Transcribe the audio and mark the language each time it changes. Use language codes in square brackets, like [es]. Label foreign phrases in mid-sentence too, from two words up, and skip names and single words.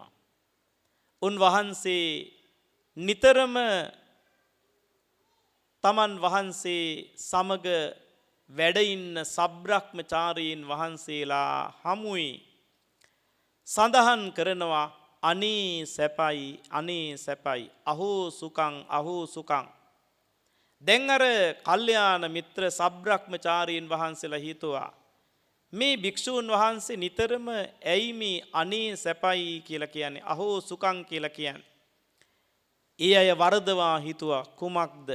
[si] උන්වහන්සේ නිතරම තමන් වහන්සේ සමග වැඩ ඉන්න සබ්‍රහ්මචාරීන් වහන්සේලා හමුයි සඳහන් කරනවා, අනේ සැපයි, අනේ සැපයි, [pi] අහෝ සුඛං, අහෝ සුඛං. [si] දැන් අර කල්යාණ මිත්‍ර සබ්‍රහ්මචාරීන් වහන්සේලා හිතුවා, මේ භික්ෂූන් වහන්සේ නිතරම ඇයි මේ අනේ සැපයි කියලා කියන්නේ, [pi] අහෝ සුඛං [si] කියලා කියන්නේ? ඒ අය වරදවා හිතුවා කුමක්ද?